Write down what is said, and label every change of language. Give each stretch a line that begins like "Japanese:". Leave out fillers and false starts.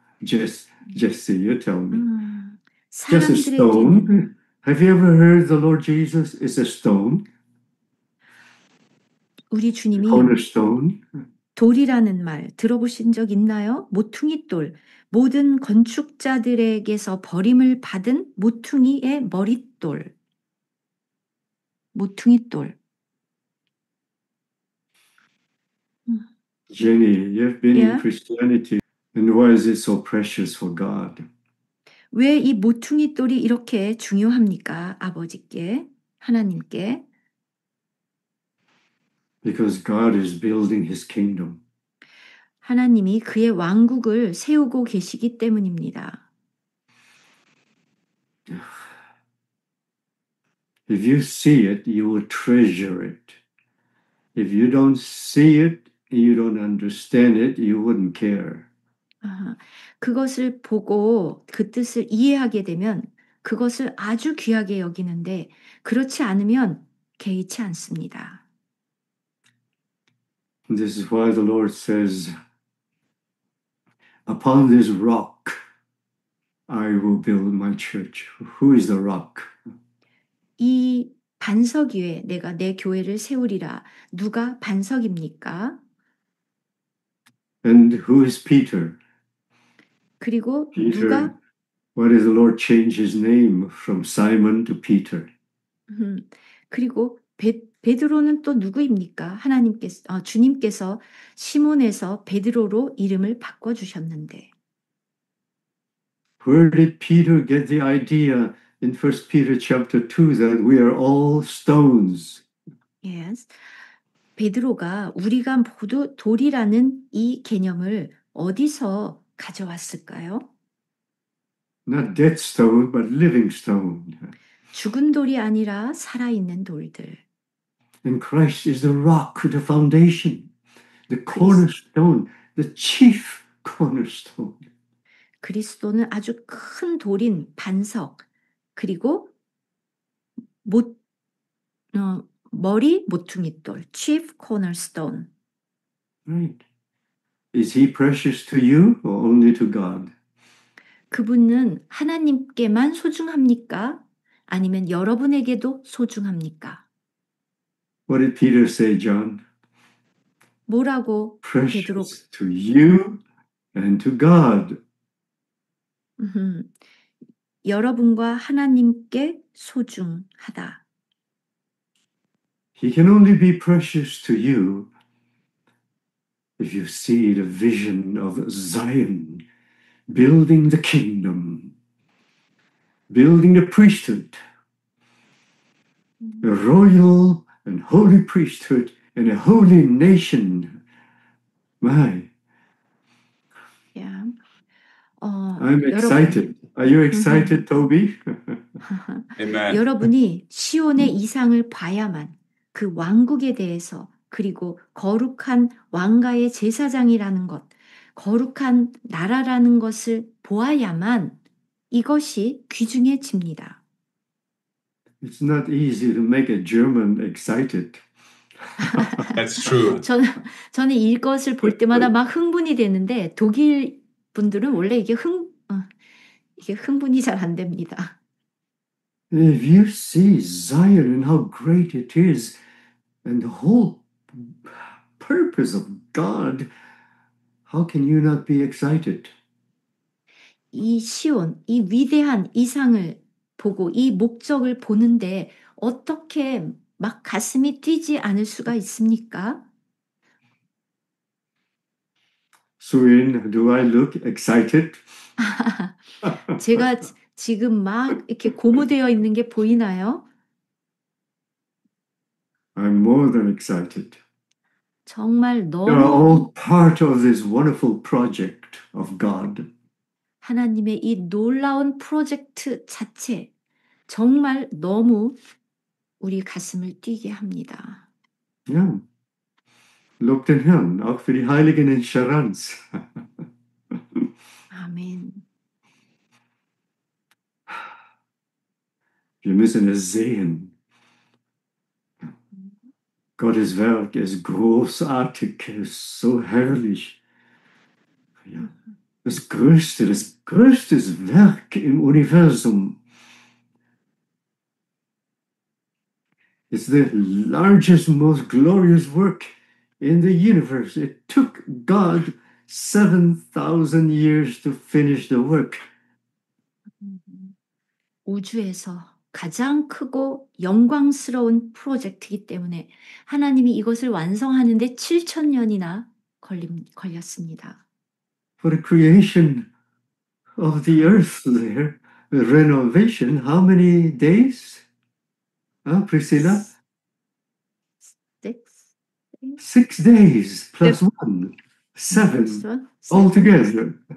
English: Jesse, you tell me. Just a
Korean: 사람들에게는
English: stone? Have you ever heard the Lord Jesus is a stone?
Korean: 우리 주님이
English: Cornerstone?
Korean: 돌이라는 말 들어보신 적 있나요? 모퉁이 돌. 모든 건축자들에게서 버림을 받은 모퉁이의 머릿돌. 모퉁이 돌.
English: Jenny, you've been Yeah. in Christianity, and why is it so precious for God?
Korean: 왜 이 모퉁이 돌이 이렇게 중요합니까? 아버지께, 하나님께.
English: Because God is building his kingdom.
Korean: 하나님이 그의 왕국을 세우고 계시기 때문입니다.
English: If you see it, you will treasure it. If you don't see it, you don't understand it, you wouldn't care.
Korean: 그것을 보고 그 뜻을 이해하게 되면 그것을 아주 귀하게 여기는데 그렇지 않으면 개의치 않습니다.
English: This is why the Lord says, upon this rock, I will build my church. Who is the rock?
Korean: 이 반석 위에 내가 내 교회를 세우리라. 누가 반석입니까?
English: And who is Peter?
Korean: 그리고
English: Peter,
Korean: 누가
English: why did the Lord change his name from Simon to Peter?
Korean: 그리고 베드로는 또 누구입니까? 주님께서 시몬에서 베드로로 이름을 바꿔 주셨는데.
English: Where did Peter get the idea in 1 Peter chapter 2 that we are all stones? Yes.
Korean: 베드로가 우리가 모두 돌이라는 이 개념을 어디서 가져왔을까요?
English: Not dead stone, but living stone.
Korean: 죽은 돌이 아니라 살아있는 돌들.
English: And Christ is the rock, the foundation, the cornerstone, the chief cornerstone.
Korean: 그리스도는 아주 큰 돌인 반석, 그리고 머리 모퉁이 돌,
English: chief cornerstone. Right. Is he precious to you or only to God?
Korean: 그분은 하나님께만 소중합니까? 아니면 여러분에게도 소중합니까?
English: What did Peter say, John?
Korean: 뭐라고 베드로
English: Precious to you and to God.
Korean: 여러분과 하나님께 소중하다.
English: He can only be precious to you if you see the vision of Zion, building the kingdom, building the priesthood, a royal and holy priesthood and a holy nation. My, Yeah. I'm excited. Are you excited, Toby? Amen.
Korean: 여러분이 시온의 이상을 봐야만 그 왕국에 대해서 그리고 거룩한 왕가의 제사장이라는 것, 거룩한 나라라는 것을 보아야만 이것이 귀중해집니다.
English: It's not easy to make a German excited. That's true.
Korean: 저는 이것을 볼 때마다 막 흥분이 되는데 독일 분들은 원래 이게 흥분이 잘 안 됩니다.
English: If you see Zion and how great it is, and the whole purpose of God, how can you not be excited?
Korean: 이 시온, 이 위대한 이상을 보고 이 목적을 보는데 어떻게 막 가슴이 뛰지 않을 수가 있습니까?
English: Suin, do I look excited?
Korean: 제가 지금 막 이렇게 고무되어 있는 게 보이나요?
English: I'm more than excited.
Korean: 정말
English: You are
Korean: 너무
English: all part of this wonderful project of God.
Korean: 하나님의 이 놀라운 프로젝트 자체 정말 너무 우리 가슴을 뛰게 합니다.
German: Ja. Lob den Herrn, auch für die Heiligen in Charans.
Korean: 아멘.
German: Wir müssen es sehen. Gottes Werk ist großartig, ist so herrlich. Ja. Das größte Werk im Universum
English: is the largest, most glorious work in the universe. It took God 7,000 years to finish the work.
Korean: 우주에서 가장 크고 영광스러운 프로젝트이기 때문에 하나님이 이것을 완성하는데 7,000년이나 걸렸습니다.
English: For the creation of the earth there, the renovation, how many days? Priscilla? 6 days plus 1. 7 altogether.